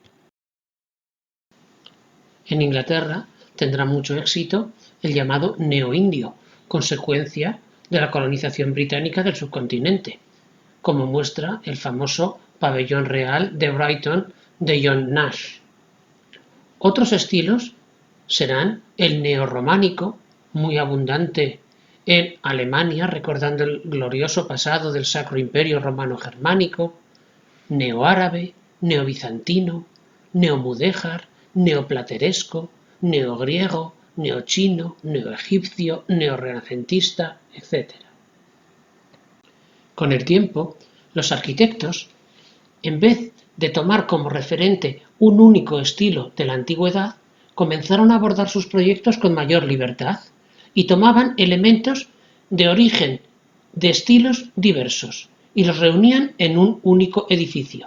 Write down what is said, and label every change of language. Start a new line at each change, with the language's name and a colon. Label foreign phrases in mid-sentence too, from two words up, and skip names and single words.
Spanish: En Inglaterra tendrá mucho éxito el llamado neoindio, consecuencia de la colonización británica del subcontinente, como muestra el famoso pabellón real de Brighton de John Nash. Otros estilos serán el neorrománico, muy abundante en Alemania, recordando el glorioso pasado del Sacro Imperio Romano Germánico, neoárabe, neobizantino, neomudéjar, neoplateresco, neogriego, neochino, neoegipcio, neorrenacentista, etc. Con el tiempo, los arquitectos, en vez de tomar como referente un único estilo de la antigüedad, comenzaron a abordar sus proyectos con mayor libertad y tomaban elementos de origen de estilos diversos y los reunían en un único edificio.